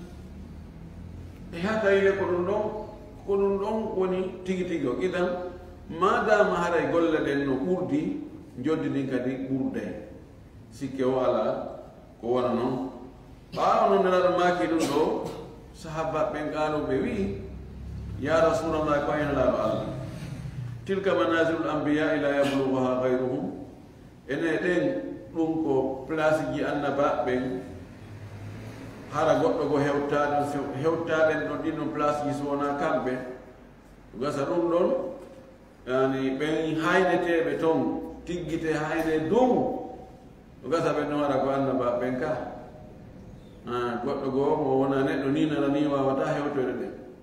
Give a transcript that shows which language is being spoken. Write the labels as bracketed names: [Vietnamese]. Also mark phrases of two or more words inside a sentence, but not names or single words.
[Fula] e ha tawile ko ɗum ɗon woni tigi tigi o idan madama haray golle ɗen no ɓurdi joddi ɗin kadi ɓurday sikke o ala ko wona noon ɓaawa noon nelaɗo maaki ɗum ɗo sahaba ɓen qaaloɓe wi [Arabic] يا رسول الله [Fula] ko henelaɗo allah [Arabic] تلك منازل الأنبياء لا يبلغها غيرهم [Fula] ene ɗen ɗum ko place ji annaba ɓen hara goɗɗo ko hewtaɗen ɗon ɗinɗon place ji so wona kamɓe gasa ɗum ɗon yani ɓen hayneteɓe toon tiggite hayne dow gasa ɓen ɗon waɗa ko annaba ɓen ka goɗɗo goo mo wona neɗɗo ni nana ni wawata hewtoyde ɗen